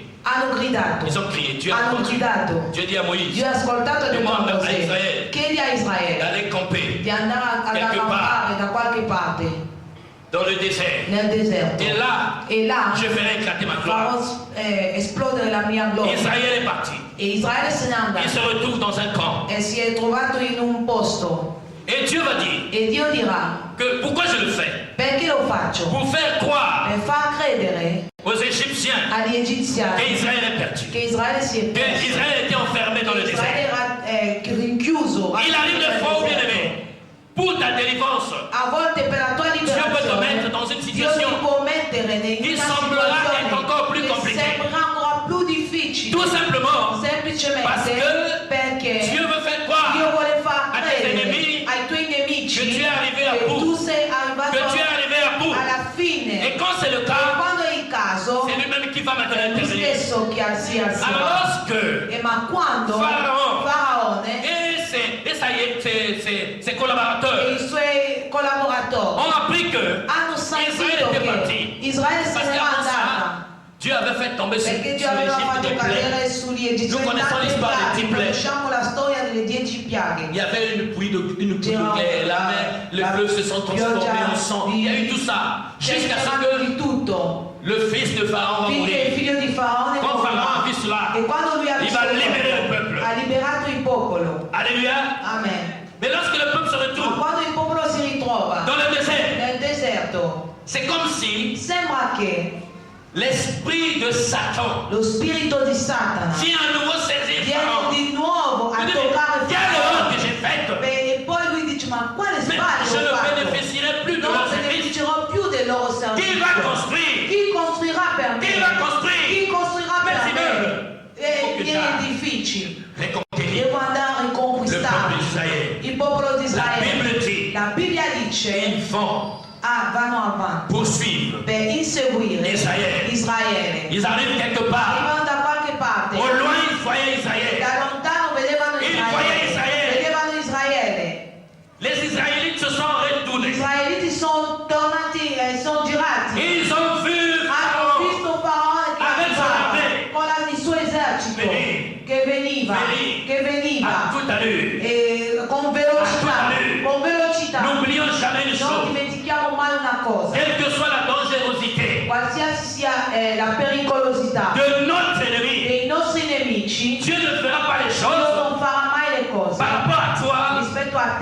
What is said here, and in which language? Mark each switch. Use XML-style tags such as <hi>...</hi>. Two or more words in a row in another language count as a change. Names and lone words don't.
<it>Hanno gridato.</it> <fr>Ils ont crié. Dieu a</fr> <it>Hanno</it> <fr>entendu.</fr> <it>gridato.</it> <fr>Dieu dit à Moïse</fr> <it>Dio ha ascoltato e ha detto a</it> <fr>Demande a</fr> <it>Mosè: Israele chiedi a Israele</it> <fr>d'aller camper</fr> <it>di andare ad</it> <fr>Quelque</fr> <it>accampare da qualche parte</it> <fr>dans le désert.</fr> <it>nel deserto.</it> <fr>Et là,</fr> <it>E là</it> <fr>je ferai éclater ma gloire.</fr> <it>farò esplodere la mia gloria.</it> <fr>Israël est parti.</fr> <it>E Israele se n'è</it> <fr>Il se</fr> <it>andato</it> <fr>retrouve dans un camp.</fr> <it>e si è trovato in un posto.</it> <fr>Et Dieu va dire</fr> <it>E Dio dirà:</it> <fr>que pourquoi je le fais?</fr> <it>perché lo faccio?</it> <fr>Pour faire croire</fr> <it>Per far credere</it> <fr>aux Égyptiens</fr> <it>agli egiziani</it> <fr>qu'Israël est perdu.</fr> <it>che Israele si è perso.</it> <fr>Qu'Israël était enfermé dans le</fr> <it>Israele</it> <fr>désert.</fr> <it>era rinchiuso.</it> <fr>Il arrive des fois, bien aimé, pour ta délivrance.</fr> <it>A volte per la tua</it> <fr>Dieu peut te</fr> <it>liberazione</it> <fr>mettre dans une</fr> <it>Dio</it> <fr>situation</fr> <it>ti può mettere in</it> <fr>qui</fr> <it>una</it> <fr>semblera être encore plus</fr> <it>situazione che</it> <fr>compliquée.</fr> <it>sembrerà ancora più difficile,</it> <fr>Tout simplement</fr> <it>semplicemente</it> <fr>parce que</fr> <it>perché</it> <fr>Dieu veut faire</fr> <it>Dio</it> <fr>croire</fr> <it>vuole far</it> <fr>a tes</fr> <it>credere</it> <fr>ennemis</fr> <it>ai tuoi nemici</it> <fr>que tu es arrivé à</fr> <it>che</it> <fr>bout.</fr> <it>tu sei arrivato</it> <fr>que tu es arrivé à bout.</fr> <it>alla fine.</it> <fr>Et quand c'est le</fr> <it>E</it> <fr>cas,</fr> <it>quando è il caso</it> <fr>c'est lui-même qui va maintenant</fr> <it>è lui</it> <fr>intervenir.</fr> <it>stesso che si</it> <fr>Alors</fr> <it>alzerà.</it> <fr>lorsque</fr> <it>Ma quando</it> <fr>Pharaon</fr> <it>Faraone</it> <fr>et ça y est, ses</fr> <it>e</it> <fr>collaborateurs</fr> <it>i suoi collaboratori</it> <fr>ont appris que</fr> <it>hanno</it> <fr>Israël</fr> <it>sentito</it> <fr>était</fr> <it>che</it> <fr>parti.</fr> <it>Israele se</it> <fr>Parce</fr> <it>n'era</it> <fr>qu'avant</fr> <it>andata</it> <fr>ça, Dieu avait fait tomber sur</fr> <it>perché Dio</it> <fr>l'Égypte</fr> <it>aveva fatto</it> <fr>des plaies.</fr> <it>cadere sugli egiziani</it> <fr>Nous connaissons</fr> <it>tante</it> <fr>l'histoire des</fr> <it>piaghe.</it> <fr>10 plaies.</fr> <it>Conosciamo la storia delle 10</it> <fr>Il</fr> <it>piaghe.</it> <fr>y avait une pluie de glaies, la mer, les fleuves se sont transformés en sang. Il y a eu tout ça jusqu'à ce</fr> <it>C'era</it> <fr>que</fr> <it>di tutto.</it> <fr>le fils de Pharaon va</fr> <it>Il</it> <fr>mourir.</fr> <it>figlio di Faraone</it> <fr>Quand</fr> <it>morirà.</it> <fr>Pharaon a vu cela,</fr> <it>E quando lui ha</it> <fr>il</fr> <it>visto</it> <fr>va libérer le</fr> <it>questo,</it> <fr>peuple.</fr> <it>ha liberato il popolo.</it> <fr>Alléluia. Amen. Mais lorsque le peuple se</fr> <it>Ma</it> <fr>retrouve</fr> <it>quando il popolo si ritrova</it> <fr>dans le désert,</fr> <it>nel deserto,</it> <fr>c'est comme si</fr> <it>sembra che</it> <fr>l'esprit de Satan</fr> <it>lo spirito di Satana</it> <fr>vient à nouveau saisir</fr> <it>viene</it> <fr>Pharaon.</fr> <it>di nuovo a</it> <fr>Il dit,</fr> <it>toccare</it> <fr>quelle erreur</fr> <it>Faraone.</it> <fr>que j'ai faite.</fr> <it>E poi lui dice: ma quale</it> <fr>Mais</fr> <it>sbaglio</it> <fr>je</fr> <it>ho</it> <fr>ne</fr> <it>fatto?</it> <fr>bénéficierai plus de</fr> <it>Non</it> <fr>leur service.</fr> <it>beneficerò più del loro</it> <fr>Qui va</fr> <it>servizio.</it> <fr>construire?</fr> <it>Chi costruirà per me? Chi</it> <fr>va construire?</fr> <it>Chi costruirà per Questi me?</it> <fr>meubles.</fr> <it>Viene difficile.</it> <fr>Reconquérir</fr> <it>Devo andare a</it> <fr>le</fr> <it>riconquistare</it> <fr>peuple d'Israël.</fr> <it>il popolo di</it> <fr>La</fr> <it>Israele.</it> <fr>Bible dit,</fr> <it>La Bibbia dice:</it> <fr>ils vont</fr> <it>vanno avanti</it> <fr>poursuivre.</fr> <it>per inseguire Israele. Israele.</it> <fr>Ils arrivent quelque part.</fr> <it>Arrivano da qualche parte.</it> <fr>Au loin, ils voyaient Israël.</fr> <it>Da lontano vedevano</it> <fr>Il voyait Israele.</fr> <it>Vedevano Israele.</it> <fr>Les Israélites se sont</fr> <it>Gli</it> <fr>retournés.</fr> <it>israeliti sono tornati e sono girati.</it> <fr>Ils ont vu</fr> <it>Hanno</it> <fr>Pharaon</fr> <it>visto Faraone che</it> <fr>Avec son</fr> <it>arrivava</it> <fr>armée.</fr> <it>con il suo esercito Venì. che veniva, Venì. che</it> <fr>à</fr> <it>veniva</it> <fr>toute allure.</fr> <it>con velocità,</it> <fr>Allure.</fr> <it>con velocità.</it> <fr>N'oublions jamais une</fr> <it>Non</it> <fr>chose.</fr> <it>dimentichiamo mai una cosa,</it> <fr>Quelle que soit la dangerosité</fr> <it>qualsiasi sia la pericolosità</it> <fr>de notre ennemi,</fr> <it>dei nostri nemici,</it> <fr>Dieu ne fera pas les</fr> <it>Dio</it> <fr>choses</fr> <it>non farà mai le cose</it> <fr>par rapport à toi</fr> <it>rispetto</it>